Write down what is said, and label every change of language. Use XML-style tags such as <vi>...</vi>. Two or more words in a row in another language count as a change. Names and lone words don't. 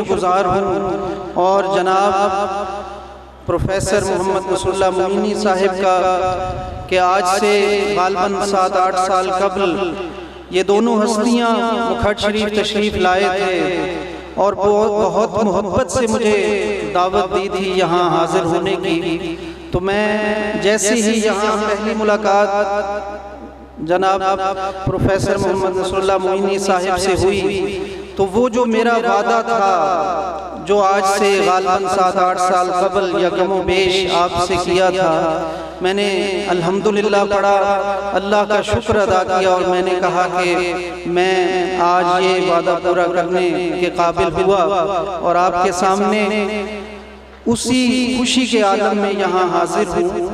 <ur>گزار ہوں، اور جناب پروفیسر محمد نصر اللہ معینی صاحب کا کہ آج سے غالباً 7-8 سال قبل یہ دونوں ہستیاں مکھٹ شریف تشریف لائے تھے اور بہت محبت سے مجھے دعوت دی تھی یہاں حاضر ہونے کی. تو میں جیسے ہی یہاں پہلی ملاقات جناب پروفیسر محمد نصر اللہ معینی صاحب سے ہوئی تو وہ جو میرا وعدہ تھا جو آج سے غالباً 7-8 سال قبل یا کم و بیش آپ سے کیا تھا، میں نے الحمدللہ پڑھا، اللہ کا شکر ادا کیا اور میں نے کہا کہ میں آج یہ وعدہ پورا کرنے کے قابل ہوا اور آپ کے سامنے اسی خوشی کے عالم میں یہاں حاضر ہوں.</ur>